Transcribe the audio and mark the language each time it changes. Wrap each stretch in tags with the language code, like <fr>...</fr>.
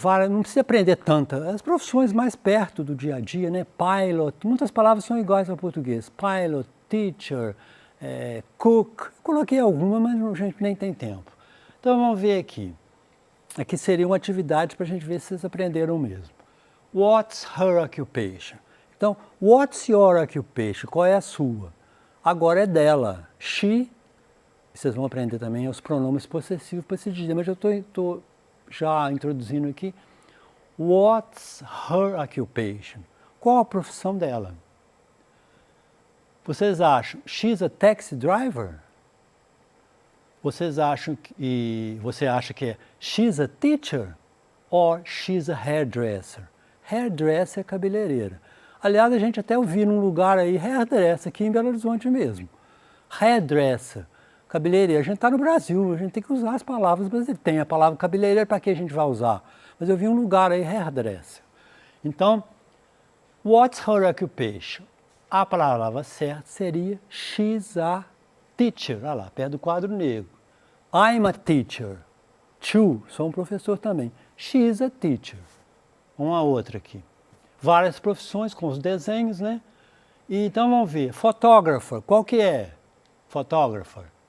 <pt>Não precisa aprender tanta. As profissões mais perto do dia a dia, né? Pilot, muitas palavras são iguais ao português. Pilot, teacher, cook. Coloquei alguma, mas a gente nem tem tempo. Então, vamos ver aqui. Aqui seria uma atividade para a gente ver se vocês aprenderam mesmo.</pt> <en>What's her occupation? Então, what's your occupation?</en> <pt>Qual é a sua? Agora é dela. She, vocês vão aprender também os pronomes possessivos para se dizer, mas eu estou já introduzindo aqui.</pt> <en>What's her occupation?</en> <pt>Qual a profissão dela? Vocês acham,</pt> <en>she's a taxi driver?</en> <pt>Você acha que é</pt> <en>she's a teacher? Or she's a hairdresser? Hairdresser</en> <pt>é cabeleireira. Aliás, a gente até ouviu num lugar aí, hairdresser, aqui em Belo Horizonte mesmo. Hairdresser, cabeleireira. A gente está no Brasil, a gente tem que usar as palavras, mas tem a palavra cabeleireira, para que a gente vai usar? Mas eu vi um lugar aí, hairdresser.</pt> <en>Então, what's her occupation?</en> <pt>A palavra certa seria</pt> <en>she's a teacher.</en> <pt>Olha lá, perto do quadro negro.</pt> <en>I'm a teacher.</en> <pt>Sou um professor também.</pt> <en>She's a teacher.</en> <pt>Uma outra aqui. Várias profissões com os desenhos, né? E então vamos ver. Photographer, qual que é? Photographer.</pt>